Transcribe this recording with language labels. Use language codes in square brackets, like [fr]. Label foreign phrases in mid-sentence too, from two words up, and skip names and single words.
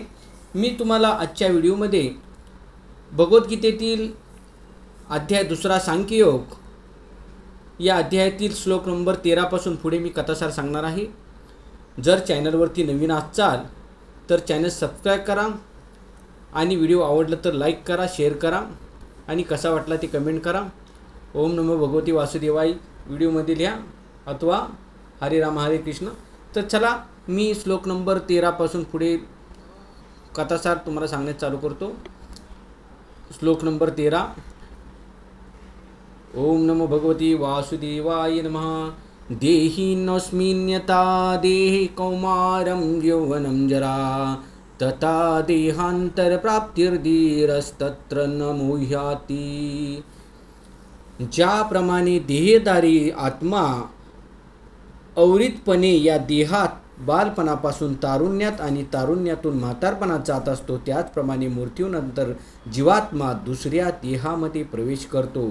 [mr] मी तुम्हाला आजच्या व्हिडिओमध्ये भगवद्गीतेतील अध्याय 2 सांख्ययोग या अध्यायातील श्लोक नंबर 13 पासून पुढे मी कथासार सांगणार आहे। जर चॅनलवरती नवीन असाल तर चॅनल सबस्क्राईब करा आणि व्हिडिओ आवडला तर लाईक करा, शेअर करा आणि कसा वाटला ते कमेंट करा। [sa] ओम नमो भगवती वासुदेवाय [mr] व्हिडिओमध्ये लिहा अथवा [sa] हरे राम हरे कृष्ण। [mr] तर चला मी श्लोक नंबर 13 पासून पुढे कथासार तुम्हाला सांगण्यास चालू करतो। श्लोक नंबर 13। [sa] ओम नमो भगवती वासुदेवाय नमः। देहिनोऽस्मिन्यथा देहे कौमारं यौवनं जरा तथा देहांतरप्राप्तिर्धीरस्तत्र न मोह्याति। [mr] ज्याप्रमाणे देहधारी आत्मा अवृतपणे या देहात बालपणापासून तारुण्यात आणि तारुण्यातून म्हातारपणात जात असतो, त्याचप्रमाणे मृत्यूनंतर जीवात्मा दुसऱ्या देहामध्ये प्रवेश करतो।